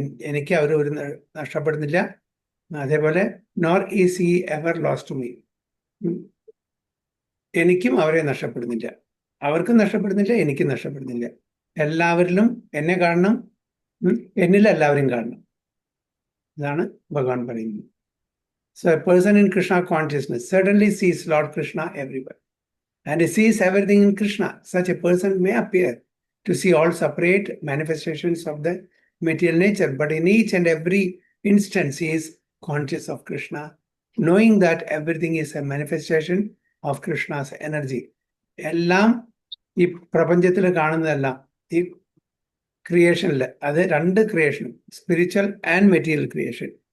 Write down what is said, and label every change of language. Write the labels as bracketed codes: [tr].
[ml] എനിക്ക് അവർ ഒരു നഷ്ടപ്പെടുന്നില്ല. അതേപോലെ [en] Nor is he ever lost to me. [ml] എനിക്കും അവരെ നഷ്ടപ്പെടുന്നില്ല, അവർക്കും നഷ്ടപ്പെടുന്നില്ല, എനിക്കും നഷ്ടപ്പെടുന്നില്ല. എല്ലാവരിലും എന്നെ കാണണം, എന്നിൽ എല്ലാവരെയും കാണണം. ഇതാണ് ഭഗവാൻ പറയുന്നത്. [en] So a person in Krishna consciousness certainly sees Lord Krishna everywhere. And he sees everything in Krishna. Such a person may appear to see all separate manifestations of the material nature, but in each and every instance he is conscious of Krishna, knowing that everything is a manifestation of Krishna's energy. [ml] എല്ലാം ഈ പ്രപഞ്ചത്തിൽ കാണുന്നതെല്ലാം ഈ ക്രിയേഷനിൽ, അത് രണ്ട് ക്രിയേഷനും, [en] Spiritual and material creation.